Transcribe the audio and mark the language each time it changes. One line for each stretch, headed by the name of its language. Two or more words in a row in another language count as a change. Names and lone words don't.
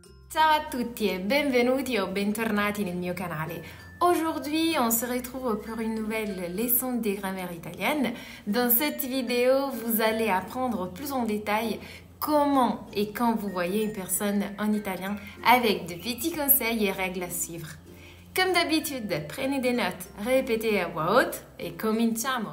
Italian: Ciao a tutti e benvenuti o bentornati nel mio canale.
French: Aujourd'hui, on se retrouve pour une nouvelle leçon de grammaire italienne. Dans cette vidéo, vous allez apprendre plus en détail comment et quand vous voyez une personne en italien avec de petits conseils et règles à suivre. Comme d'habitude, prenez des notes, répétez à voix haute et cominciamo!